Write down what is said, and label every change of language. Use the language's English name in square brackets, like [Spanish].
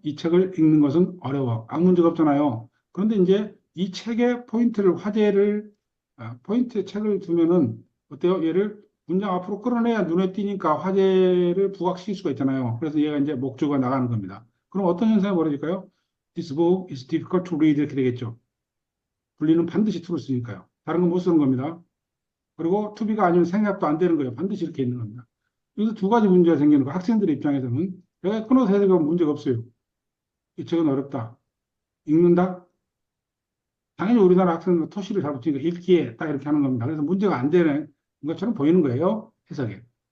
[Korean] 이 책을 읽는 것은 어려워. 아무 문제가 없잖아요. 그런데 이제 이 책의 포인트를, 화제를, 포인트에 책을 두면은 어때요? 얘를 문장 앞으로 끌어내야 눈에 띄니까 화제를 부각시킬 수가 있잖아요. 그래서 얘가 이제 목적어가 나가는 겁니다. 그럼 어떤 현상이 벌어질까요? [English] This book is difficult to read [Korean] 이렇게 되겠죠. 분리는 반드시 to를 쓰니까요. 다른 건 못 쓰는 겁니다. 그리고 to be가 아니면 생략도 안 되는 거예요. 반드시 이렇게 있는 겁니다. 여기서 두 가지 문제가 생기는 거. 학생들의 입장에서는 내가 끊어서 해석하면 문제가 없어요. 이 책은 어렵다. 읽는다? 당연히 우리나라 학생은 토시를 잘 붙이니까 읽기에 딱 이렇게 하는 겁니다. 그래서 문제가 안 되는 것처럼 보이는 거예요. 해석에.